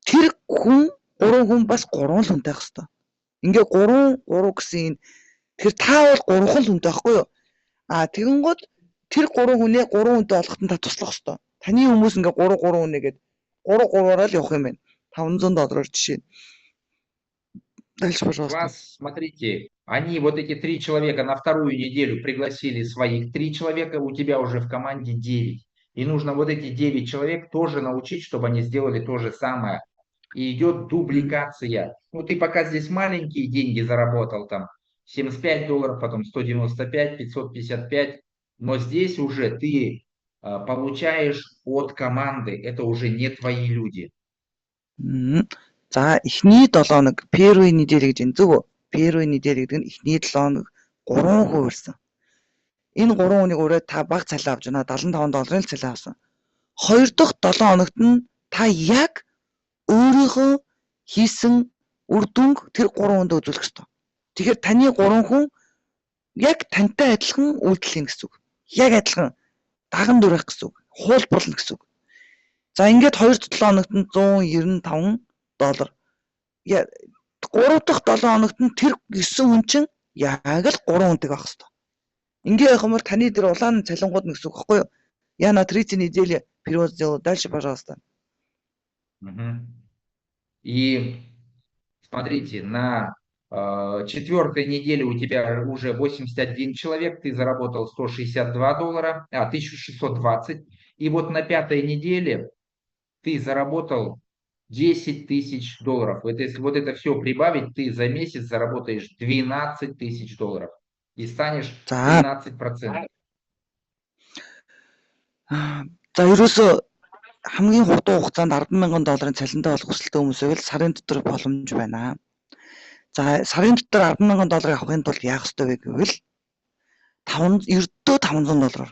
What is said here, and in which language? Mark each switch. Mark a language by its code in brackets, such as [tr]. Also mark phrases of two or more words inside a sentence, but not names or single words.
[mn] Тэр хүн 3 хүн бас 3 л хүнтэй байх хэвээр. Ингээ 3 гэсэн тэгэхээр та бол 3 л хүнтэй байхгүй юу? Тэгэн гол тэр 3 хүнээ 3 хүнтэй болгоход нь та туслах хэвээр. Таны хүмүүс ингээ 3 хүнээ гээд 3-3-аар л явах юм байна. $500 жишээ. [ru] Дальше, пожалуйста. Вас, смотрите, они, вот эти 3 человека на вторую неделю пригласили своих 3 человека, у тебя уже в команде 9. И нужно вот эти 9 человек тоже научить, чтобы они сделали то же самое. И идет дубликация. Ну, ты пока здесь маленькие деньги заработал, там, $75, потом 195, 555, но здесь уже ты получаешь от команды, это уже не твои люди. [mn] За эхний 7 хоног [ru] первый неделя [mn] гэж энэ зүг үү? [ru] Первый неделя [mn] гэдэг нь эхний 7 хоног 3 хүн ирсэн. Энэ 3 хүнийг өөрөө та баг цалин авч байна. $75-ын цалин авсан. 2 дахь 7 хоногт нь та яг өөрийнхөө хийсэн үр дүнг тэр 3 хүнд үзүүлэх ёстой. Тэгэхээр таны 3 хүн яг тантай адилхан үйлдэл хийн гэсэн үг. Яг адилхан даган дурах гэсэн үг. Хуулбарлана гэсэн үг. За ингээд 2-7 хоногт нь $195. Яа 3 дахь 7 хоногт нь тэр 9 хүн чинь яг л 3 хүнтэй байх хэвээр. Ингээ явах юм бол таны тэр улаан цалингууд нь гэсэн үг байхгүй юу? [ru] Я на 3 недели перевод сделал. Дальше, пожалуйста. И смотрите, на 4-й неделе у тебя уже 81 человек, ты заработал $162, 1620. И вот на 5-й неделе ты заработал $10 000. Если вот это все прибавить, ты за месяц заработаешь $12 000 и станешь 13%. [mn] За ерөөсөө хамгийн хурдан хугацаанд $10,000 цалинтай болох хүсэлтэй хүмүүсээ л сарын дотор боломж байна. За сарын дотор $10,000 авахын тулд яах ёстой вэ гэвэл ердөө $500.